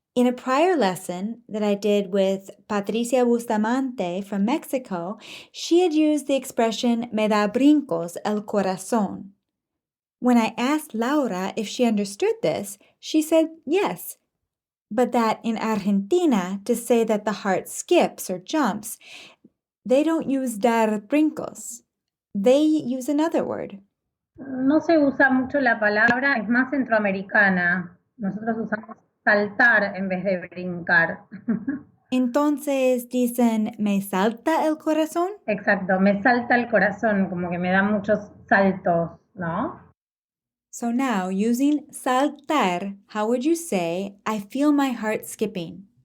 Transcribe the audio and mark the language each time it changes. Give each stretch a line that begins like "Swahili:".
English: In a prior lesson that I did with Patricia Bustamante from Mexico, she had used the expression
Spanish: me da brincos el corazón.
English: When I asked Laura if she understood this, she said yes, but that in Argentina, to say that the heart skips or jumps, they don't use dar brincos. They use another word.
Spanish: No se usa mucho la palabra, es más centroamericana. Nosotros usamos saltar en vez de brincar. Entonces dicen me salta el corazón. Exacto, me salta el corazón, como que me da muchos saltos, ¿no?
English: So now, using saltar, how would you say, I feel my heart skipping?